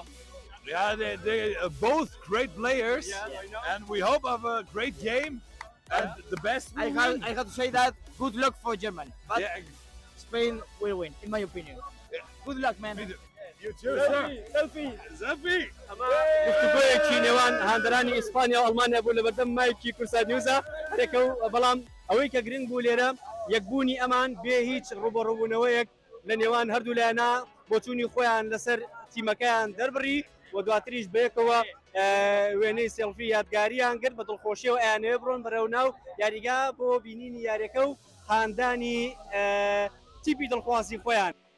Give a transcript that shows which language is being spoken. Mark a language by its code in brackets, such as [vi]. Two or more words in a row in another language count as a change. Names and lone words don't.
[en] Yeah, they both great players, and we hope of a great game. And the best will win. I have to say that good luck for Germany, but Yeah, Spain will win, in my opinion. Good luck, man. you too, sir. Selfie. [ckb] گفتگویەکی نێوان هاندەرانی ئیسپانیا و ئەڵمانیا بوو لە بەردەم مایکی کورسات نیوزە هەرێکە بەڵام ئەوەی کە گرنگ بوو لێرە یەکبوونی ئەمان بێ هیچ ڕوبەڕووبوونەوەیەک لە نێوان هەردوو لایەنە بۆچوونی خۆیان لەسەر تیمەکەیان دەربڕی و دواتریش بەیەکەوە وێنەی سێڵفی یادگاریان کرد بە دڵخۆشیەوە ئەیانەوێ بڕۆن بەرەو ناو یاریگا بۆ بینینی یاریەکە و هاندانی تیپی دڵخوازی خۆیان.